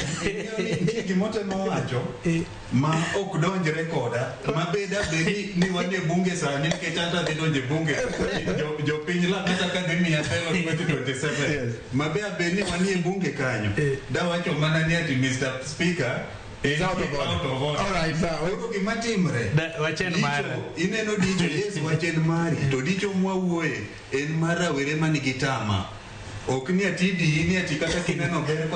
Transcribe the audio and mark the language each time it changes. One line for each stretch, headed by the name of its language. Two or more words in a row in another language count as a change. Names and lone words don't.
Luo (Kenya and Tanzania): Nitie gimotemo wacho ma ok donjre koda. Ma beda bedi ni wane bunge sani nikech anta dhi donje bunge. Jopiny la kata ka dhi miya telo 2027. Ma beda bedi ni wanie bunge kanyo. Da wacho mana ni ati Mr. Speaker
English: is out of order. All right, sir.
Luo (Kenya and Tanzania): Oro gima timre. Wachen mara. Ineno dicho, yes, wachen mari. To dicho mwawuoye en mar rawere manigi tama. Ok ni ati di ni ati kata kineno ber